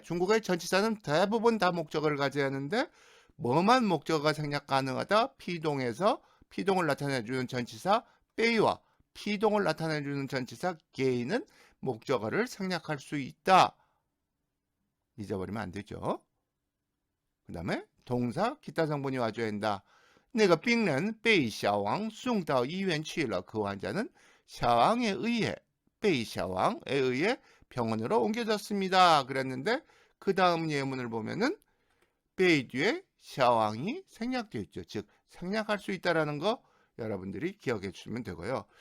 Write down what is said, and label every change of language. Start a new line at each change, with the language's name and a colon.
Korean: 중국의 전치사는 대부분 다 목적어를 가져야 하는데 뭐만 목적어가 생략 가능하다? 피동에서 피동을 나타내주는 전치사 빼이와 피동을 나타내주는 전치사 게이는 목적어를 생략할 수 있다. 잊어버리면 안 되죠. 그 다음에 동사 기타 성분이 와줘야 한다.
Chinese: 那个病人被小王送到医院去了.
Korean: 그 환자는 샤왕에 의해, 被小王에 의해 병원으로 옮겨졌습니다. 그랬는데 그 다음 예문을 보면은 被 뒤에 샤왕이 생략되어 있죠. 즉 생략할 수 있다라는 거 여러분들이 기억해 주시면 되고요.